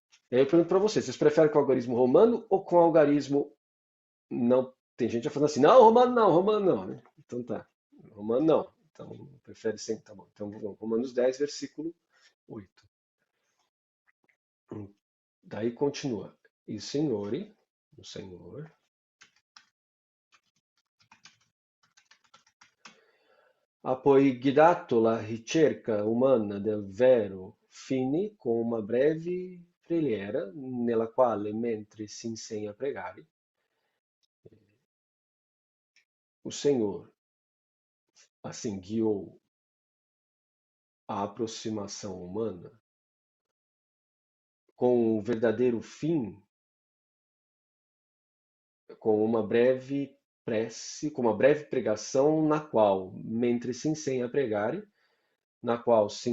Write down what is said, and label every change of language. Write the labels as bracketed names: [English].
[Portuguese] E aí eu pergunto para vocês preferem com o algarismo romano ou com o algarismo não? Tem gente falando assim, não, romano não, né? Então tá, romano não. Então, prefere sempre, tá bom. Então, Romanos 10, versículo 8. Daí continua. [Italian] O Senhor, ha poi guidato la ricerca umana del vero fine con una breve preghiera nella quale, mentre si insegna a pregare, [Portuguese] o Senhor, assim, guiou a aproximação humana com o verdadeiro fim, com uma breve prece, com uma breve pregação na qual, mentre se ensina a pregare, na qual